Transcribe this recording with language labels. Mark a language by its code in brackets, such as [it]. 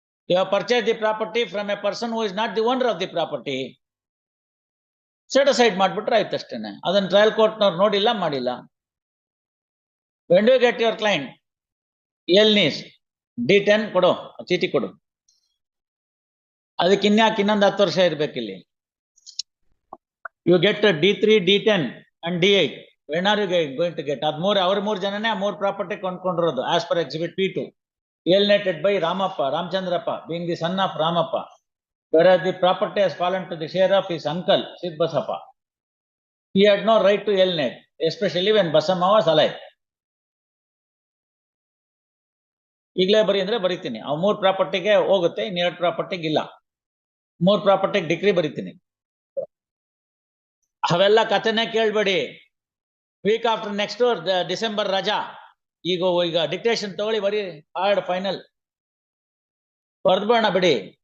[en] You have purchased the property from a person who is not the owner of the property. [kn] Set aside ಮಾಡ್ಬಿಟ್ರೆ ಆಯ್ತು ಅಷ್ಟೇನೆ. ಅದನ್ನ trial ಕೋರ್ಟ್ನವ್ರು ನೋಡಿಲ್ಲ, ಮಾಡಿಲ್ಲ. [en] When do you get your client? [kn] ಎಲ್ನೀಸ್ D10 ಕೊಡು, ಚೀಟಿ ಕೊಡು. ಅದಕ್ಕೆ ಇನ್ಯಾಕೆ ಇನ್ನೊಂದು 10 ವರ್ಷ ಇರ್ಬೇಕಿಲ್ಲಿ? [en] You get D3, D10 and D8. When are you going to get? [kn] ಅದ್ ಅವ್ರ 3 ಜನನೇ ಆ 3 property ಕೊಂಡ್ಕೊಂಡಿರೋದು [en] as per exhibit P2. Alienated by Ramappa, Ramchandrappa, being the son of Ramappa, whereas the property has fallen to the share of his uncle, Siddbasappa. He had no right to alienate, especially when Basamma was alive. [kn] ಈಗಲೇ ಬರೀ ಅಂದ್ರೆ ಬರೀತೀನಿ. ಅವ್ 3 ಪ್ರಾಪರ್ಟಿಗೆ ಹೋಗುತ್ತೆ, ಇನ್ನು 2 ಪ್ರಾಪರ್ಟಿಗೆ ಇಲ್ಲ. 3 ಪ್ರಾಪರ್ಟಿಗೆ decree ಬರೀತೀನಿ. ಅವೆಲ್ಲ ಕಥೆನೇ ಕೇಳ್ಬೇಡಿ. [en] week after next December [kn] ರಜಾ. ಈಗ ಡಿಕ್ಟೇಷನ್ ತಗೊಳ್ಳಿ, ಬರೀ ಹಾರ್ಡ್ ಫೈನಲ್ ಬರ್ದ್ಬೇಡ ಬಿಡಿ.